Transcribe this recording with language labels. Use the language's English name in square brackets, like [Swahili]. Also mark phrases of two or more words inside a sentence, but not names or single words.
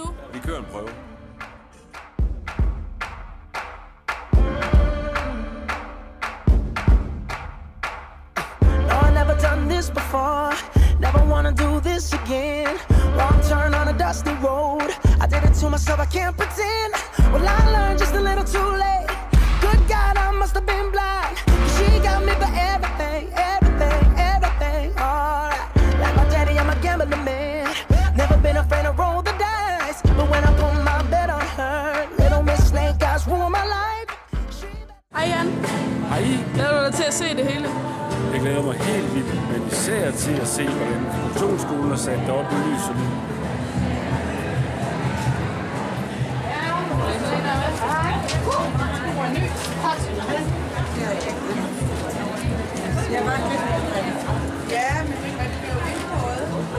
[Danish] Vi kører en prøve. [English] No, I never done this before. Never wanna do this again. Wrong turn on a dusty road. I did it to myself, I can't pretend. Well, I learned just a little too late. Good God, I must have been blind. She got me for everything, everything, everything. Alright, like my daddy, I'm a gambling man. Never been afraid to roll the dice. But when I put my bet on her, little Miss Snake Eyes ruined my life. [Danish] Hej, Jan. Hej. Glæder du dig til at se det hele? Jeg glæder mig helt vildt, men især til at se, hvordan produktionsskolen har sat det op i lyset. Ja, men det bliver jo vildt noget.